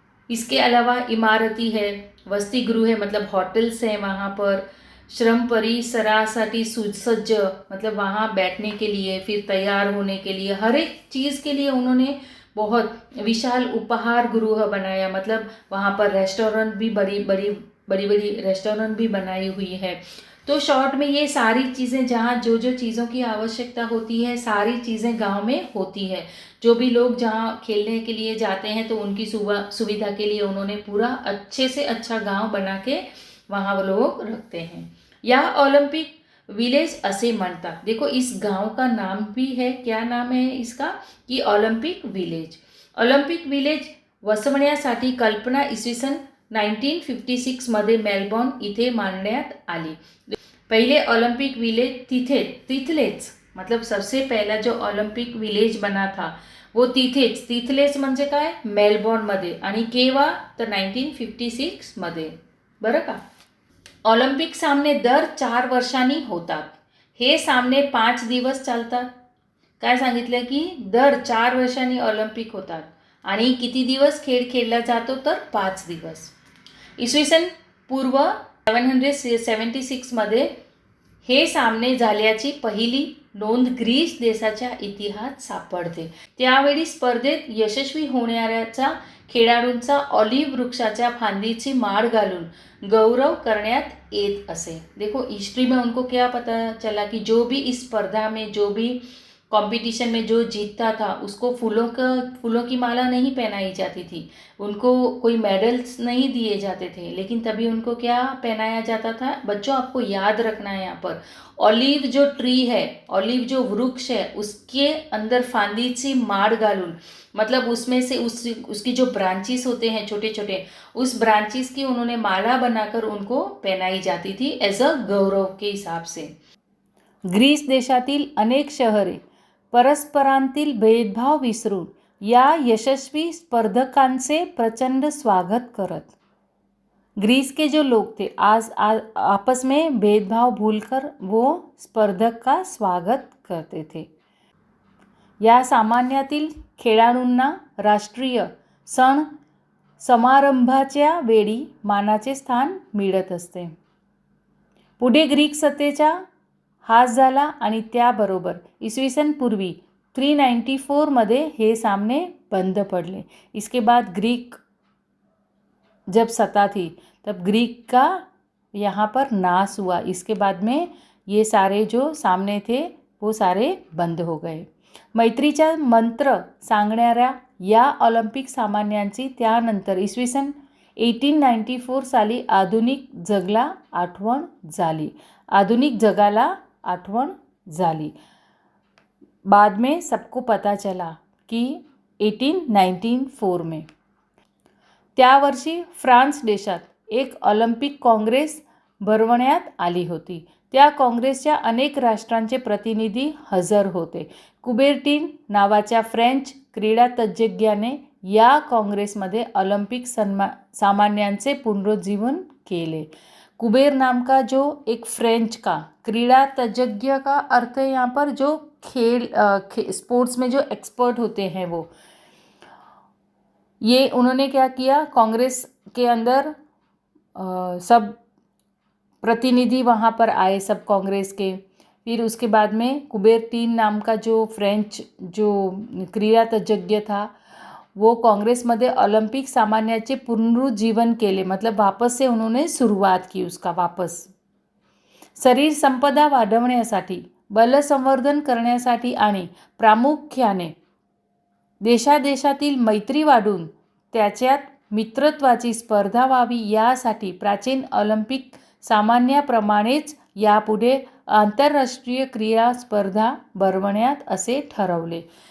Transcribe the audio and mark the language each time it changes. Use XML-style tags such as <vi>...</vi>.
<hi>इसके अलावा इमारती है, वसति गृह है मतलब होटल्स हैं वहाँ पर,</hi> <mr>श्रम परिसरासाठी सुसज्ज</mr> <hi>मतलब वहाँ बैठने के लिए, फिर तैयार होने के लिए, हर एक चीज़ के लिए उन्होंने बहुत विशाल उपहार गृह बनाया मतलब वहाँ पर रेस्टोरेंट भी बड़ी रेस्टोरेंट भी बनाई हुई है। तो शॉर्ट में ये सारी चीज़ें जहाँ जो जो चीज़ों की आवश्यकता होती है सारी चीज़ें गांव में होती है। जो भी लोग जहाँ खेलने के लिए जाते हैं तो उनकी सुविधा के लिए उन्होंने पूरा अच्छे से अच्छा गांव बना के वहाँ वो लोग रखते हैं।</hi> <mr>या ओलंपिक विलेज असे म्हणतात।</mr> <hi>देखो इस गांव का नाम भी है, क्या नाम है इसका? कि ओलंपिक विलेज।</hi> <mr>ओलंपिक विलेज वसवण्यासाठी कल्पना इसवी सन 1956 मध्ये मेलबॉर्न इथे मांडण्यात आली।</mr> <hi>पहले ओलंपिक विलेज तिथलेच मतलब सबसे पहला जो ओलंपिक विलेज बना था वो तिथलेच</hi> <mr>म्हणजे काय? मेलबॉर्न मध्ये। आणि केव्हा? तर 1956 मध्ये, बरं का? ऑलिम्पिक सामने दर 4 वर्षांनी होतात। हे सामने 5 दिवस चालतात। काय सांगितलं की दर 4 वर्षांनी ऑलिम्पिक होतात आणि किती दिवस खेळ खेळला जातो? तर 5 दिवस। इसवी सन पूर्व 776 मध्ये हे सामने झाल्याची पहिली नोंद ग्रीस देशाच्या इतिहासात सापडते। त्यावेळी स्पर्धेत यशस्वी होणाऱ्याचा खेळाडूंचा ऑलिव्ह वृक्षाच्या फांदीची माळ घालून गौरव करण्यात येत असे।</mr> <hi>देखो हिस्ट्री में उनको क्या पता चला कि जो भी इस स्पर्धा में जो भी कंपटीशन में जो जीतता था उसको फूलों की माला नहीं पहनाई जाती थी, उनको कोई मेडल्स नहीं दिए जाते थे, लेकिन तभी उनको क्या पहनाया जाता था? बच्चों आपको याद रखना है यहाँ पर ऑलिव जो ट्री है, ऑलिव जो वृक्ष है उसके अंदर</hi> <mr>फांदीची माड़ घालून</mr> <hi>मतलब उसमें से उसकी जो ब्रांचेस होते हैं छोटे छोटे, उस ब्रांचेस की उन्होंने माला बनाकर उनको पहनाई जाती थी एज अ गौरव के हिसाब से।</hi> <mr>ग्रीस देशातील अनेक शहरे परस्परांतील भेदभाव विसरून या यशस्वी स्पर्धकांचे प्रचंड स्वागत करत।</mr> <hi>ग्रीस के जो लोग थे आपस में भेदभाव भूलकर वो स्पर्धक का स्वागत करते थे.</hi> <mr>या सामन्यातील खेळाडूंना राष्ट्रीय सण समारंभाच्या वेळी मानाचे स्थान मिळत असते. पुढे ग्रीक सत्तेचा हास झाला आणि त्याबरोबर इसवी सन पूर्वी 394 मध्ये हे सामने बंद पड़े.</mr> <hi>इसके बाद ग्रीक जब सत्ता थी तब ग्रीक का यहाँ पर नाश हुआ. इसके बाद में ये सारे जो सामने थे वो सारे बंद हो गए.</hi> <mr>मैत्रीचा मंत्र सांगणाऱ्या या ऑलिम्पिक सामन्यांची त्यानंतर इसवी सन 1894 साली आधुनिक जगाला आठवण झाली.</mr> <hi>बाद में सबको पता चला कि 1894 में</hi> <mr>त्या वर्षी फ्रान्स देशात एक ऑलिम्पिक काँग्रेस भरवण्यात आली होती. त्या काँग्रेसच्या अनेक राष्ट्रांचे प्रतिनिधी हजर होते. कुबेर्टीन नावाच्या फ्रेंच क्रीडा तज्ज्ञाने या काँग्रेसमध्ये ऑलिम्पिक सामन्यांचे पुनरुज्जीवन केले.</mr> <hi>कुबेर नाम का जो एक फ्रेंच का क्रीडा तज्ज्ञ का अर्थ है यहाँ पर जो स्पोर्ट्स में जो एक्सपर्ट होते हैं वो, ये उन्होंने क्या किया, कांग्रेस के अंदर सब प्रतिनिधि वहाँ पर आए सब कांग्रेस के. फिर उसके बाद में कुबेर्टीन नाम का जो फ्रेंच जो क्रीडा तज्ज्ञ था वो</hi> <mr>काँग्रेसमध्ये ऑलिम्पिक सामन्याचे पुनरुज्जीवन केले.</mr> <hi>मतलब वापस से उन्होंने सुरुवात की उसका वापस.</hi> <mr>शरीर संपदा वाढवण्यासाठी, बलसंवर्धन करण्यासाठी आणि प्रामुख्याने देशादेशातील मैत्री वाढून त्याच्यात मित्रत्वाची स्पर्धा व्हावी यासाठी प्राचीन ऑलिम्पिक सामन्याप्रमाणेच यापुढे आंतरराष्ट्रीय क्रीडा स्पर्धा भरवण्यात असे ठरवले.</mr>